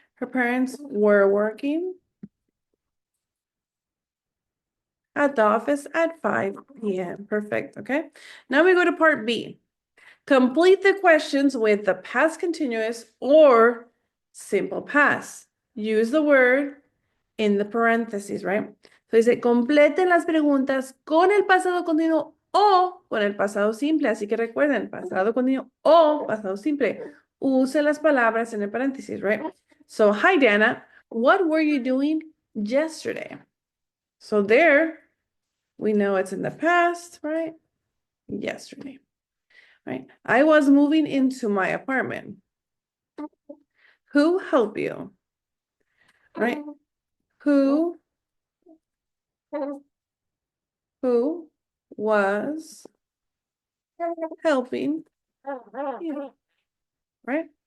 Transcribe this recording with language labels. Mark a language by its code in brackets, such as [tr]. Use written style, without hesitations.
[en] Her parents were working at the office at 5 p.m. Perfect, okay? Now we go to part B. Complete the questions with the past continuous or simple past. Use the word in the parentheses, right? [es] So dice, completen las preguntas con el pasado continuo o con el pasado simple. Así que recuerden, pasado continuo o pasado simple. Use las palabras en el paréntesis, right? [en] So, hi, Dana. What were you doing yesterday? So there, we know it's in the past, right? Yesterday, right? I was moving into my apartment. Who helped you? Right? Who was helping you? Right?